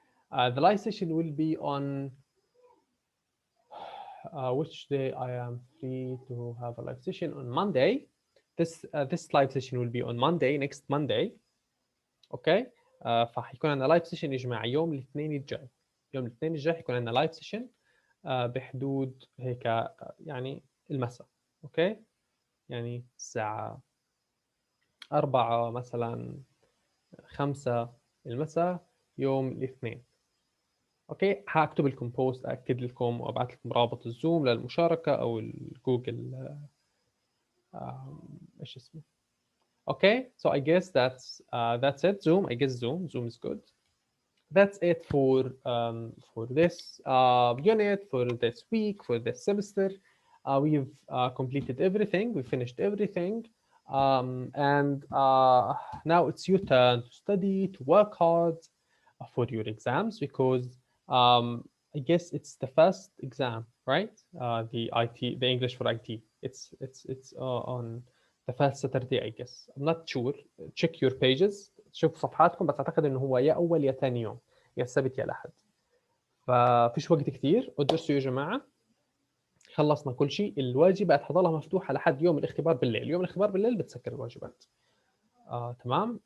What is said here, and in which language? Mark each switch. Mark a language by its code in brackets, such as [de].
[en] The live session will be on which day I am free to have a live session on Monday. This live session will be on Monday, next Monday. [ar] Okay, فحيكون عندنا لايف سيشن يا جماعه يوم الاثنين الجاي. يوم الاثنين الجاي حيكون عندنا لايف سيشن بحدود هيك يعني المساء. اوكي، يعني الساعه 4 مثلا 5 المساء يوم الاثنين. اوكي، هكتب لكم بوست اكد لكم وابعث لكم رابط الزوم للمشاركه او الجوجل ايش اسمه. [en] Okay, so I guess that's it. Zoom, I guess Zoom is good. That's it for this unit, for this week, for this semester. We've completed everything. We finished everything. And now it's your turn to study, to work hard for your exams, because I guess it's the first exam, right? The IT, the English for IT. It's on the first Saturday, I guess. I'm not sure. Check your pages. [ar] شوف صفحاتكم، بس اعتقد انه هو يا اول يا ثاني يوم، يا السبت يا الاحد. ففيش وقت كثير، ادرسوا يا جماعه. خلصنا كل شيء. الواجبات حضلها مفتوحه لحد يوم الاختبار بالليل. يوم الاختبار بالليل بتسكر الواجبات. تمام.